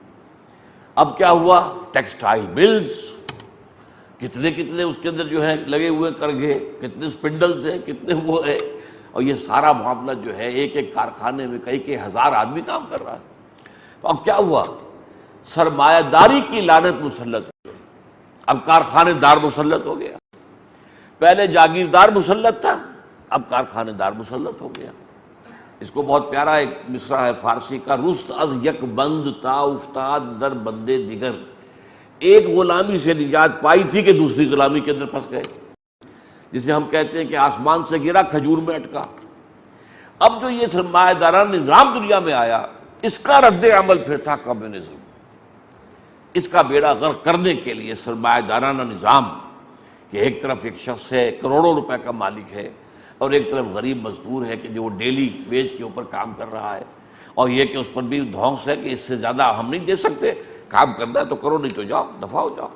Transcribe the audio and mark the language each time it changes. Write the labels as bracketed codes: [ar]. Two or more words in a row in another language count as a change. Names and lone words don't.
[ur] اب کیا ہوا، [en] textile mills, [ur] کتنے کتنے اس کے اندر جو ہے لگے ہوئے کرگے، کتنے سپنڈلز ہیں، کتنے وہ ہے، اور یہ سارا معاملہ جو ہے ایک ایک کارخانے میں کئی ہزار آدمی کام کر رہا ہے۔ تو اب کیا ہوا، سرمایہ داری کی لعنت مسلط ہو گئی۔ اب کارخانے دار مسلط ہو گیا، پہلے جاگیردار مسلط تھا، اب کارخانے دار مسلط ہو گیا۔ اس کو بہت پیارا ایک مصرع ہے فارسی کا، [fa] رست از یک بند تا افتاد در بندے دیگر، [ur] ایک غلامی سے نجات پائی تھی کہ دوسری غلامی کے اندر پھنس گئے، جسے ہم کہتے ہیں کہ آسمان سے گرا کھجور میں اٹکا۔ اب جو یہ سرمایہ دارانہ نظام دنیا میں آیا، اس کا رد عمل پھر تھا کمیونزم۔ اس کا بیڑا غرق کرنے کے لیے سرمایہ دارانہ نظام کہ ایک طرف ایک شخص ہے کروڑوں روپے کا مالک ہے، اور ایک طرف غریب مزدور ہے کہ جو وہ [en] daily wage [ur] کے اوپر کام کر رہا ہے، اور یہ کہ اس پر بھی دھونس ہے کہ اس سے زیادہ ہم نہیں دے سکتے، کام کرنا ہے تو کرو، نہیں تو جاؤ، دفع ہو جاؤ۔